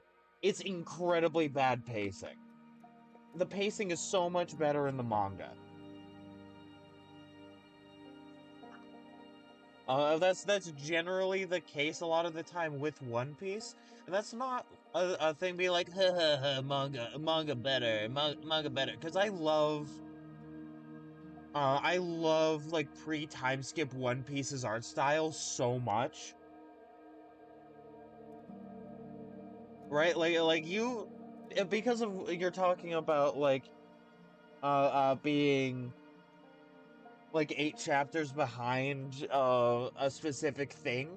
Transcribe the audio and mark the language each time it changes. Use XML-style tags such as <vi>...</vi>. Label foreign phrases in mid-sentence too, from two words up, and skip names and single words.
<en>It's incredibly bad pacing. The pacing is so much better in the manga. That's generally the case a lot of the time with One Piece, and that's not a thing be like, ha ha ha, manga better, manga better, because I love like pre-time skip One Piece's art style so much, right? Like you, because of you're talking about like being like 8 chapters behind a specific thing.</en>